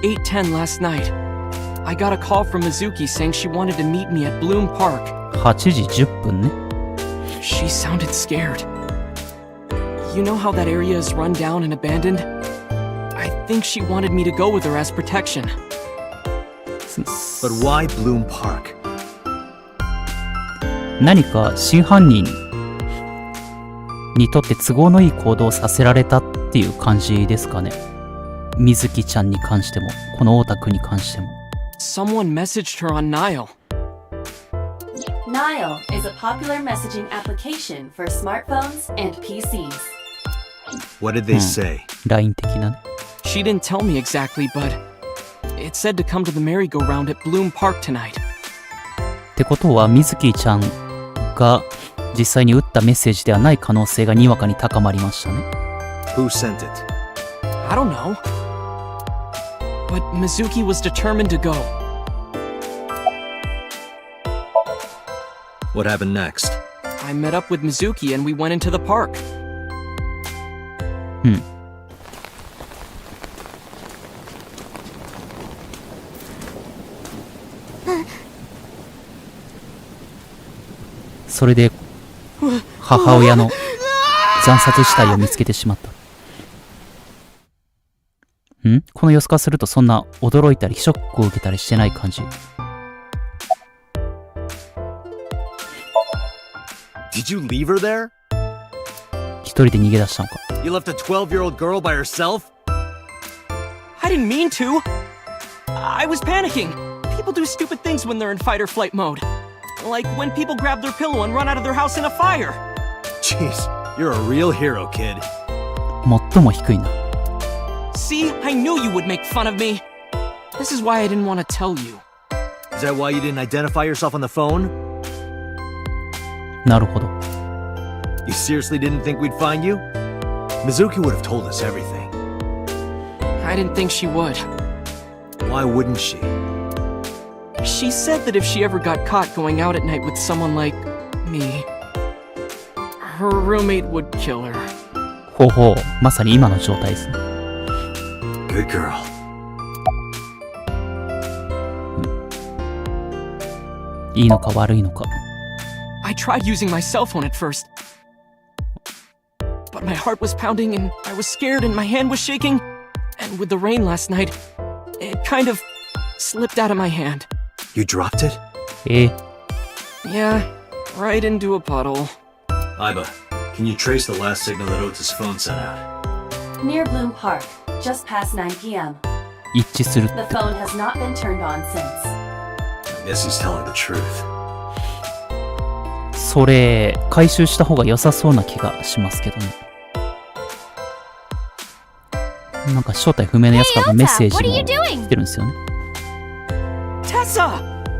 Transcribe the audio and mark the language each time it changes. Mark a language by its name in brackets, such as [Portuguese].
[English] 8:10 last night, I got a call from Mizuki saying she wanted to meet me at Bloom Park. [Japanese] 8時10分ね。 [English] She sounded scared. You know how that area is run down and abandoned? I think she wanted me to go with her as protection. But why Bloom Park? [Japanese] 何か真犯人にとって都合のいい行動をさせられたっていう感じですかね。水木ちゃんに関しても、このオタクに関しても。 [English] Someone messaged her on Nile. Nile is a popular messaging application for smartphones and PCs. What did they say? [Japanese] LINE 的なね。 [English] She didn't tell me exactly, but it said to come to the merry-go-round at Bloom Park tonight. [Japanese] ってことは、水木ちゃんが実際に打ったメッセージではない可能性がにわかに高まりましたね。 [English] Who sent it? I don't know. But Mizuki was determined to go. What happened next? I met up with Mizuki and we went into the park. [Japanese] それで母親の惨殺死体を見つけてしまった。この様子からするとそんな驚いたりショックを受けたりしてない感じ。 [English] Did you leave her there? [Japanese] 一人で逃げ出したのか。 [English] You left a 12-year-old girl by herself? I didn't mean to. I was panicking. People do stupid things when they're in fight or flight mode. Like when people grab their pillow and run out of their house in a fire. Jeez, you're a real hero, kid. [Japanese] 最も低いな。 [English] See, I knew you would make fun of me. This is why I didn't want to tell you. Is that why you didn't identify yourself on the phone? [Japanese] なるほど。 [English] You seriously didn't think we'd find you? Mizuki would have told us everything. I didn't think she would. Why wouldn't she? She said that if she ever got caught going out at night with someone like me, her roommate would kill her. [Japanese] ほうほう、まさに今の状態ですね。 [English] Good girl. [Japanese] いいのか悪いのか。 [English] I tried using my cell phone at first, but my heart was pounding and I was scared and my hand was shaking, and with the rain last night, it kind of slipped out of my hand. You dropped it? Yeah, right into a puddle. Aiba, can you trace the last signal that Ota's phone sent out? Near Bloom Park, just past 9 p.m. [Japanese] 一致する。 [English] The phone has not been turned on since. I guess he's telling the truth. [Japanese] それ、回収した方が良さそうな気がしますけどね。なんか正体不明のやつからメッセージも来てるんですよね。 [English] Tessa!